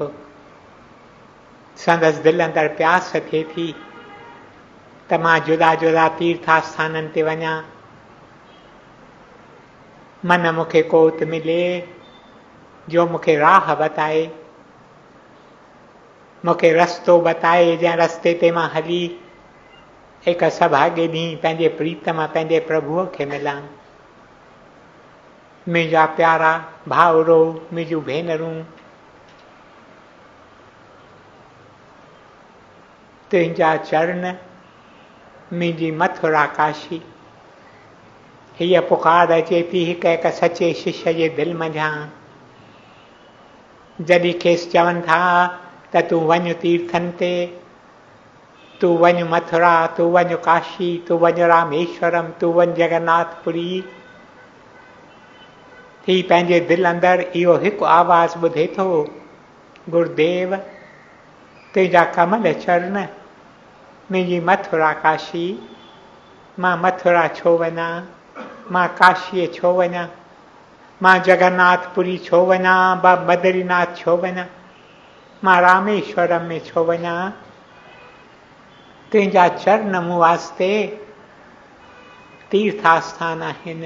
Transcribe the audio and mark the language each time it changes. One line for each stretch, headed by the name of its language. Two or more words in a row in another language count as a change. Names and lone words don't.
Sindhi: संदसि दिलि अंदरि प्यास थिए थी त मां जुदा जुदा तीर्थास्थाननि ते वञा, मन मूंखे कोत मिले जो मूंखे राह बताए, मूंखे रस्तो बताए, जंहिं रस्ते ते मां हली हिक सभागे ॾींहुं पंहिंजे प्रीतम पंहिंजे प्रभुअ खे मिलां। मुंहिंजा प्यारा भाउरो मुंहिंजूं भेनरूं, तुंहिंजा चरण मुंहिंजी मथुरा काशी। हीअ पुकार अचे थी हिक हिक सचे शिष्य जे दिलि मंझां, जॾहिं खेसि चवनि था त तूं वञ तीर्थनि ते, तूं वञ मथुरा, तूं वञ काशी, तूं वञ रामेश्वरम, तूं वञ जगन्नाथपुरी। ही पंहिंजे दिलि अंदरि इहो हिकु आवाज़ ॿुधे थो, गुरुदेव तुंहिंजा कमल चरण मुंहिंजी मथुरा काशी। मां मथुरा छो वञा, मां काशीअ छो वञा, मां जगन्नाथपुरी छो वञा, मां बद्रीनाथ छो वञा, मां रामेश्वरम में छो वञा। तुंहिंजा चरण मूं वास्ते तीर्थास्थान आहिनि।